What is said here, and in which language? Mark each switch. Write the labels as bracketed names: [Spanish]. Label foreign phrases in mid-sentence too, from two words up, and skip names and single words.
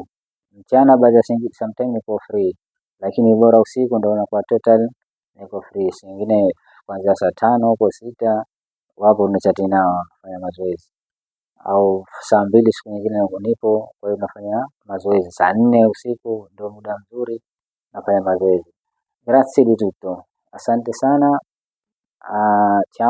[Swahili] Mchana baada sometime niko free, lakini bora usiku ndio unakuwa total niko free. Singine kuanzia saa 5 huko 6 wapo unachati nao kufanya mazoezi, au saa 2 siku nyingine nipo, kwa hiyo nafanya mazoezi saa 4 usiku ndio muda mzuri nafanya mazoezi. [Italian] Grazie di tutto, [Swahili] asante sana. [Italian] Ciao.